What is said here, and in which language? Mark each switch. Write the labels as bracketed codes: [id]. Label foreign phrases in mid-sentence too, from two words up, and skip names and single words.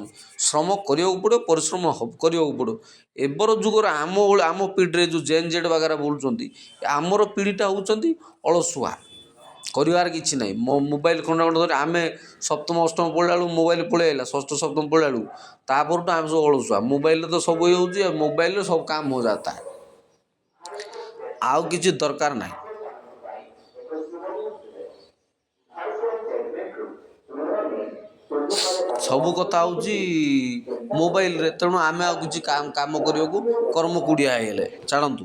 [or] ଶ୍ରମ କରିବାକୁ ପଡ଼ିବ, ପରିଶ୍ରମ କରିବାକୁ ପଡ଼ିବ। ଏବେର ଯୁଗରେ ଆମ ପିଢ଼ିରେ ଯେଉଁ ଜେନ୍ ଜେଡ଼୍ ବାଗାରା ବୁଲୁଛନ୍ତି, ଆମର ପିଢ଼ିଟା ହେଉଛନ୍ତି ଅଳସୁଆ, କରିବାର କିଛି ନାହିଁ। ମୋବାଇଲ ଖଣ୍ଡ ଧରି ଆମେ ସପ୍ତମ ଅଷ୍ଟମ ପଢ଼ିଲା ବେଳକୁ ମୋବାଇଲ ପଳେଇ ଆସିଲା, ଷଷ୍ଠ ସପ୍ତମ ପଢ଼ିଲା ବେଳକୁ, ତାପରଠୁ ଆମେ ସବୁ ଅଳସୁଆ। ମୋବାଇଲରେ ତ ସବୁ ହେଉଛି, ମୋବାଇଲରେ ସବୁ କାମ [hi] हो जाता है, [or] ଆଉ କିଛି ଦରକାର ନାହିଁ। ସବୁ କଥା ହେଉଛି ମୋବାଇଲରେ, ତେଣୁ ଆମେ ଆଉ କିଛି କାମ କରିବାକୁ କର୍ମକୁଡ଼ିଆ ହେଇଗଲେ। ଛାଡ଼ନ୍ତୁ।